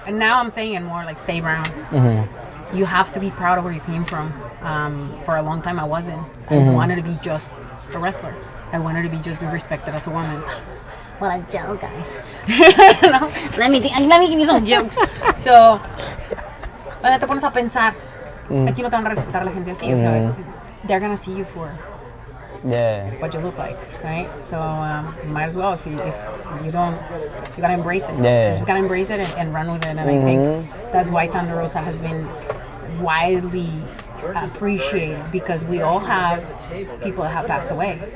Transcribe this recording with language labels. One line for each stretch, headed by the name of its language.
English: And now I'm saying it more like stay brown. You have to be proud of where you came from. For a long time I wasn't. I wanted to be just a wrestler. I wanted to be respected as a woman. What a joke, guys. Let me give you some jokes.
Spanish: So, cuando te pones a pensar, aquí no te van a respetar la gente así.
English: So they're gonna see you for what you look like, right? So might as well if you don't, you gotta embrace it. You just gotta embrace it and run with it. And I think that's why Thunder Rosa has been widely appreciated, because we all have people that have passed away.